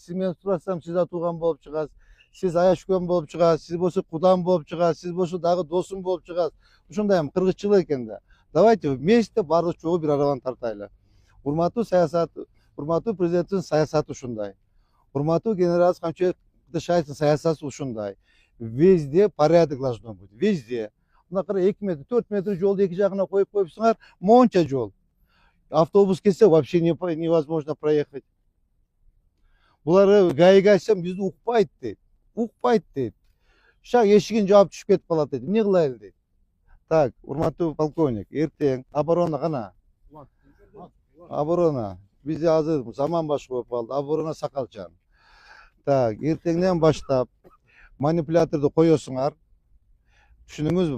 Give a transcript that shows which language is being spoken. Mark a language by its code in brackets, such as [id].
[ky] Сиз менен сурасам, сиз да тууган болуп чыгасыз. Сиз аяшкөн болуп чыгасыз. Сиз болсо кудам болуп чыгасыз. Сиз болсо дагы досум болуп чыгасыз. Ушундай эми кыргызчылык экен да. Давайте вместе баардык чогуу бир арабаны тартайлы. Урматтуу саясат, урматтуу президенттин саясаты ушундай. Урматтуу генерал Камчыбек Кытышаевдин саясаты ушундай. [ru] Везде порядок должно быть. Везде. [ky] Мына кара 2 метр, 4 метр жолду эки жагына коюп коюпсуңар, монча жол. [ru] Автобус келсе вообще невозможно проехать. [ky] Булар гаиге айтсам бизди укпайт дейт. Укпайт дейт. Шак эшигин жаап түшүп кетип калат дейт. Эмне кылайлы дейт. Так, урматтуу полковник, эртең оборона кана? Оборона. Бизде азыр заман башка болуп калды. Оборона Сакалчан. Так, эртеңден баштап манипуляторду коесуңар. Түшүндүңүзбү?